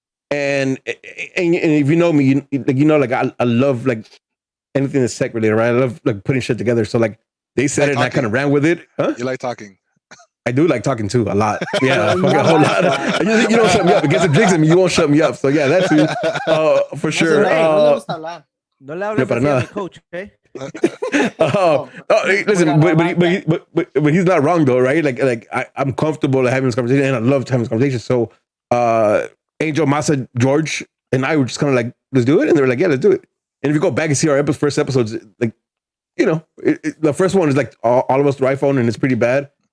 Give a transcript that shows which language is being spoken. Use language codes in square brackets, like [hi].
[en] And if you know me, like I love like anything that's tech related, right? I love like putting shit together. So like. They said it and I kind of ran with it. Huh? You like talking? I do like talking too, a lot. Yeah, a whole lot. You don't shut me up. It gets the drinks in me, you won't shut me up. So yeah, that's for sure. [es] No le hables así a mi coach, okay? [en] Listen, but he's not wrong though, right? Like I'm comfortable having this conversation and I love having this conversation. So Angel, Masa, George, and I were just kind of like, let's do it. And they were like, yeah, let's do it. And if you go back and see our first episodes, like, the first one is like all of us through iPhone, and it's pretty bad.